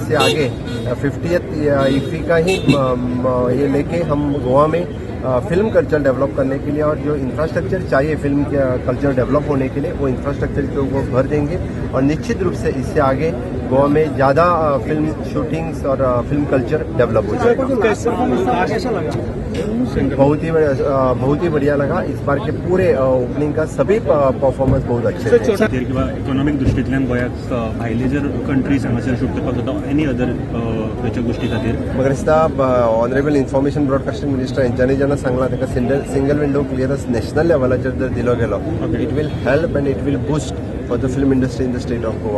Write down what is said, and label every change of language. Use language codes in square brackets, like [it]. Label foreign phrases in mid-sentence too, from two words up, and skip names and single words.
[hi] इससे आगे 50th IFFI का ही ये लेके हम गोवा में [en] film culture develop [hi] करने के लिए और जो इंफ्रास्ट्रक्चर चाहिए [en] film culture develop [hi] होने के लिए, वो इंफ्रास्ट्रक्चर को भर देंगे और निश्चित रूप से इससे आगे गोवा में ज़्यादा [en] film shootings [hi] और [en] film culture develop [hi] हो जाएगा। बहुत ही बढ़िया लगा। इस बार के पूरे ओपनिंग का सभी परफॉर्मन्स बहुत अच्छे थे। [kok] किंवा इकॉनॉमिक दृश्टींतल्यान गोंयाक भायले जर कंट्रीज हांगासर शूट करपाक जाता [en] any other [kok] खंयच्या गोष्टी खातीर म्हाका दिसता [en] honourable information broadcasting minister [kok] हेंच्यांनी जेन्ना सांगलां ताका [en] single window clearance national [kok] लेवलाचेर जर दिलो गेलो, [en] it will help and it will boost for the film industry in the state of Goa.